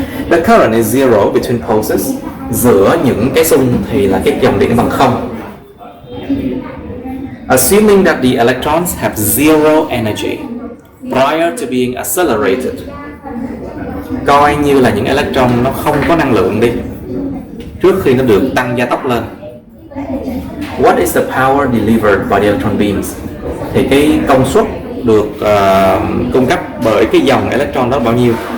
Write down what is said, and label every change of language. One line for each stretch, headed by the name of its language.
English: The current is zero between pulses.
Vietnamese: Giữa những cái xung thì là cái dòng điện bằng không.
English: Assuming that the electrons have zero energy prior to being accelerated.
Vietnamese: Coi như là những electron nó không có năng lượng đi, trước khi nó được tăng gia tốc lên.
English: What is the power delivered by the electron beams?
Vietnamese: Thì cái công suất được cung cấp bởi cái dòng electron đó bao nhiêu?